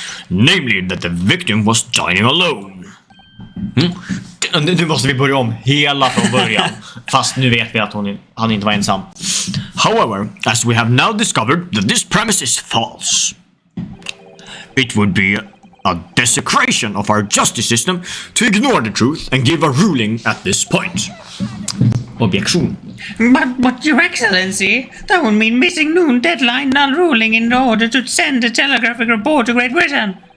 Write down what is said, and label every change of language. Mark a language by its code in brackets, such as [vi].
[en] Namely that the victim was dining alone. [sv] Nu måste vi börja om hela från början. Fast nu vet vi att han inte var ensam. [en] However, as we have now discovered that this premise is false, it would be a desecration of our justice system to ignore the truth and give a ruling at this point. Objection. But Your Excellency, that would mean missing noon deadline, non-ruling in order to send a telegraphic report to Great Britain.